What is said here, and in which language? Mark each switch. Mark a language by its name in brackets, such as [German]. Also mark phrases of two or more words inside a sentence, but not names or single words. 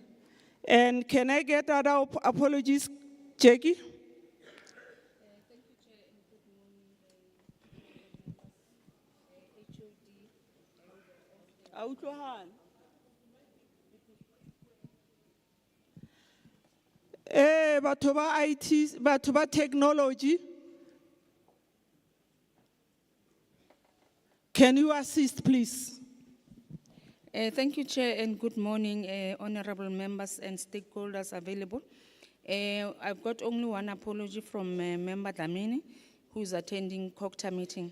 [English] And can I get other apologies, Jackie? Thank you, Chair, and good morning, HOD. [Southern Sotho] Batho ba IT, batho ba technology. [English] Can you assist, please? Thank you, Chair, and good morning, honorable members and stakeholders available. I've got only one apology from Member Dlamini, who is attending COCTA meeting.